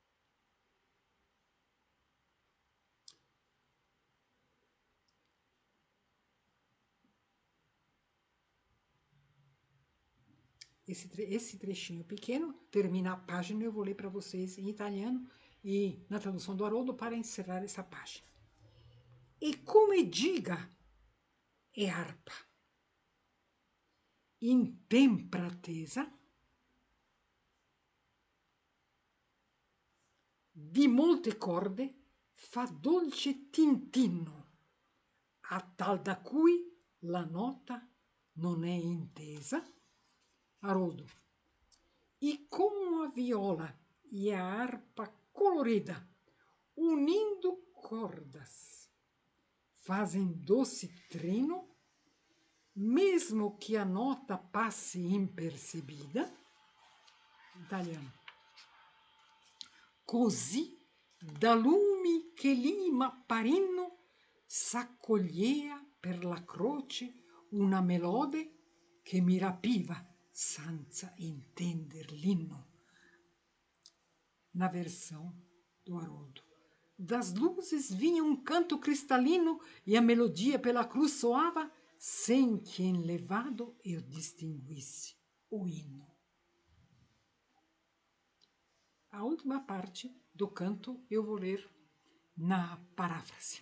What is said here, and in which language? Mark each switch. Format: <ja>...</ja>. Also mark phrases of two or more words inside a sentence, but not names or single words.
<pt>Esse trechinho pequeno termina a página, eu vou ler para vocês em italiano e na tradução do Haroldo para encerrar essa página.</pt> <it>E come diga è arpa, in tempra tesa, di molte corde fa dolce tintinno, a tal da cui la nota non è intesa.</it> <pt>Haroldo. E como a viola e a harpa colorida, unindo cordas, fazem doce trino, mesmo que a nota passe impercebida. Italiano.</pt> <it>Così da lumi che lì m'apparino s'accogliea per la croce una melode che mi rapiva senza intender l'inno.</it> <pt>Na versão do Haroldo. Das luzes vinha um canto cristalino e a melodia pela cruz soava sem que enlevado eu distinguisse o hino. A última parte do canto eu vou ler na paráfrase.</pt>